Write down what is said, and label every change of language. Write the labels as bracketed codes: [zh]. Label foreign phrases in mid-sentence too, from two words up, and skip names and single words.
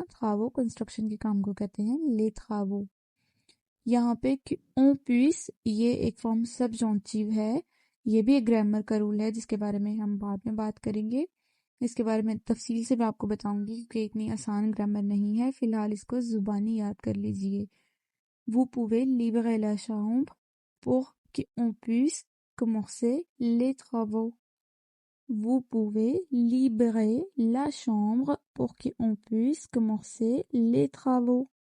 [ur] travaux کنسٹرکشن کے کام کو کہتے ہیں. [fr] les travaux. [ur] یہاں پہ [fr] on puisse [ur] یہ ایک فارم سبجونٹیو ہے. یہ بھی ایک گرامر کا رول ہے جس کے بارے میں ہم بعد میں بات کریں گے. اس کے بارے میں تفصیل سے میں آپ کو بتاؤں گی کہ اتنی آسان گرامر نہیں ہے. فی الحال اس کو زبانی یاد کر لیجئے. [fr] Vous pouvez libérer la chambre pour qu'on puisse commencer les travaux. Vous pouvez libérer la chambre pour qu'on puisse commencer les travaux.